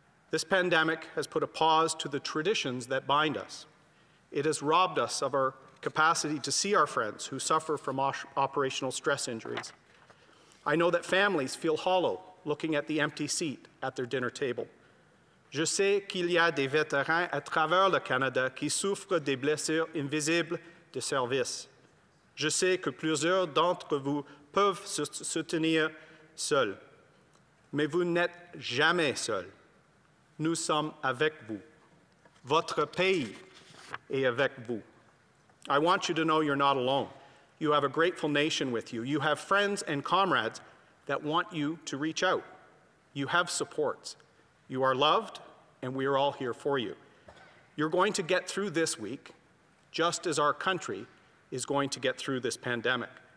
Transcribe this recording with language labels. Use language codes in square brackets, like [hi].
[en] This pandemic has put a pause to the traditions that bind us. It has robbed us of our capacity to see our friends who suffer from operational stress injuries. I know that families feel hollow looking at the empty seat at their dinner table. [fr] Je sais qu'il y a des vétérans à travers le Canada qui souffrent des blessures invisibles de service. Je sais que plusieurs d'entre vous peuvent se soutenir seuls, mais vous n'êtes jamais seuls. Nous sommes avec vous. Votre pays est avec vous. [en] I want you to know you're not alone. You have a grateful nation with you. You have friends and comrades that want you to reach out. You have supports. You are loved, and we are all here for you. You're going to get through this week, just as our country is going to get through this pandemic.